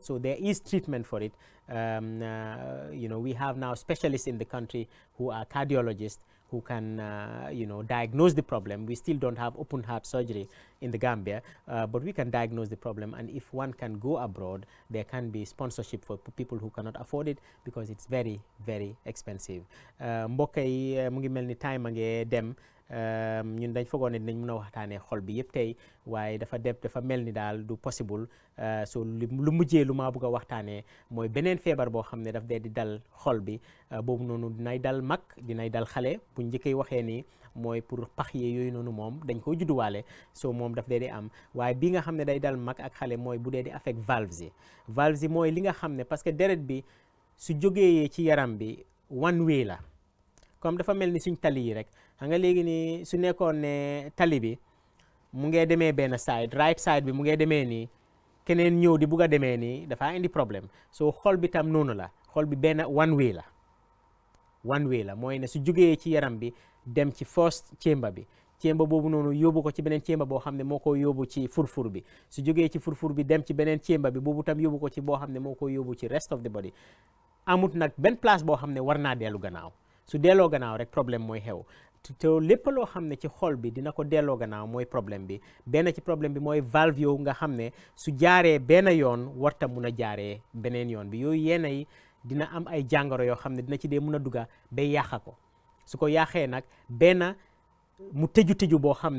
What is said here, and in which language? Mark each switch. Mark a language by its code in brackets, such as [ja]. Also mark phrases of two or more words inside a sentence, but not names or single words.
[en] So there is treatment for it. You know, we have now specialists in the country who are cardiologists who can diagnose the problem. We still don't have open heart surgery in the Gambia, but we can diagnose the problem, and if one can go abroad, there can be sponsorship for people who cannot afford it because it's very, very expensive. [wo] mbokk yi mu ngi mel ni time a ngi dem. ñun dañ fogoon ne dinañ mën a waxtaanee xol bi yëpp tey waaye dafa mel ni daal du possible so lu mujjee lu maa bëgg a waxtaanee mooy beneen feebar boo xam ne daf dee di dal xol bi boobu noonu dinay dal mag dinay dal xale bu njëkkee waxee ni mooy pour pax yee yooyu noonu moom dañ ko judduwaale so moom daf dee di am waaye bi nga xam ne day dal mag ak xale mooy bu dee di affect valves yi mooy li nga xam ne [fr] parce que [wo] deret bi su jógee ci yaram bi [en] one way [wo] la comme dafa mel ni suñ tali yi rek xam nga léegi ni su nekkoon ne tali bi mu ngee demee benn side [en] right side [wo] bi mu ngee demee nii keneen ñëw di bugg a demee nii dafa indi problème so xol bi tam noonu la xol bi benn one way la mooy ne su jógee ci yaram bi dem ci [en] first chamber [wo] bi chamber boobu noonu yóbbu ko ci beneen chamber boo xam ne moo ko yóbbu ci furfur bi su jógee ci furfur bi dem ci beneen chamber bi boobu tam yóbbu ko ci boo xam ne moo ko yóbbu ci [en] rest of the body [wo] amut nag benn place boo xam ne war naa dellu gannaaw su delloo gannaaw rek problème mooy xew te lépp loo xam ne ci xol bi dina ko delloo gannaaw mooy problème bi benn ci problème bi mooy valve yow nga xam ne su jaaree benn yoon warta mun a jaaree beneen yoon bi yooyu yenn yi dina am ay jàngoro yoo xam ne dina ci dee mun a dugga ba yàqa ko su ko yàqee nag benn mu tëju boo xam